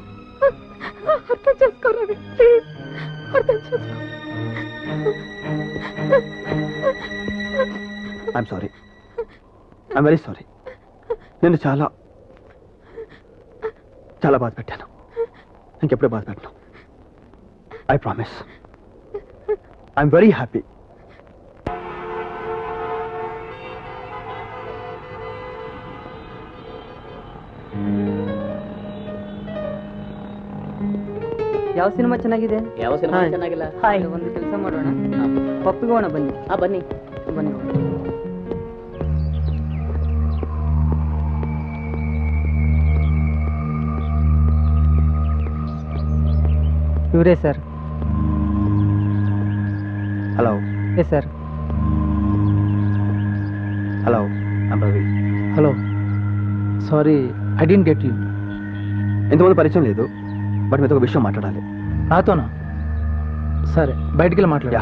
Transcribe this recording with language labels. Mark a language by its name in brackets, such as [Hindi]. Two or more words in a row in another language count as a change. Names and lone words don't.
[Telugu] అర్థం చేసుకోరావి, ప్లీజ్ అర్థం చేసుకో. [English] I'm sorry, I'm very sorry. [Telugu] నేను చాలా చాలా బాధ పెట్టాను. ఇంకెప్పుడూ బాధ పెట్టను. [English] I promise. I'm very happy. [Kannada] ಯಾವ ಸಿನಿಮಾ ಚೆನ್ನಾಗಿದೆ? ಯಾವ ಸಿನಿಮಾ ಚೆನ್ನಾಗಿಲ್ಲ? ಒಂದು ಕೆಲಸ ಮಾಡೋಣ, ಪಪ್ಪಿಗೋಣ ಬನ್ನಿ. ಬನ್ನಿ ಬನ್ನಿ. ಇವರೇ ಸರ್. [Telugu] హలో. [English] Yes sir. Hello, I'm రవి. Hello, sorry I don't get you. [Telugu] ఇంతమంది పరిచయం లేదు, బట్ మీతో ఒక విషయం మాట్లాడాలి. నాతోనా? సరే, బయటికి వెళ్ళి మాట్లాడా.